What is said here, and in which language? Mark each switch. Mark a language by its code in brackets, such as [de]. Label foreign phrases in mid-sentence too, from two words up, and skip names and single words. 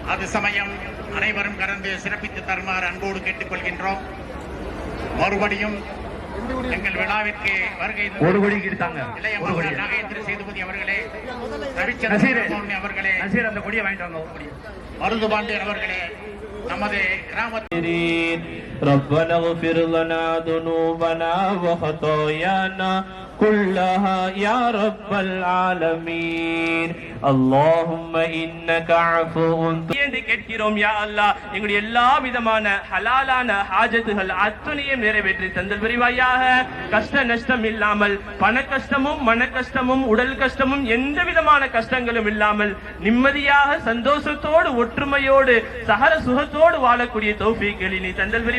[ta] அது சமயம் அனைவரும் கலந்து சிறப்பித்து தருமாறு அன்போடு கேட்டுக்கொள்கின்றோம். மறுபடியும் எங்கள் விழாவிற்கு வருகை ஒரு கோடி எடுத்தாங்க. இளைய மகன் நாகேந்திர சேதுபதி அவர்களே, ரவிச்சந்திரன் அவர்களே, அந்த கொடியை வாங்கிட்டு வாங்க. மருது பாண்டியன் அவர்களே, நமது கிராமத்தில் [ar] ربنا اغفر لنا ذنوبنا وخطايانا كلها يا رب العالمين اللهم انك عفو [ta] என்று கேட்கிறோம். யா அல்லாஹ், எங்களுடைய எல்லா விதமான ஹலாலான ஹாஜத்துகள் அத்தனையும் நிறைவேற்றி தந்தல் புரிவாயாக. கஷ்ட நஷ்டம் இல்லாமல், பண கஷ்டமும் மன கஷ்டமும் உடல் கஷ்டமும் எந்த விதமான கஷ்டங்களும் இல்லாமல் நிம்மதியாக சந்தோஷத்தோடு ஒற்றுமையோடு சகல சுகத்தோடு வாழக்கூடிய தௌஃபீக்களை நீ தந்தல் புரிவாயாக.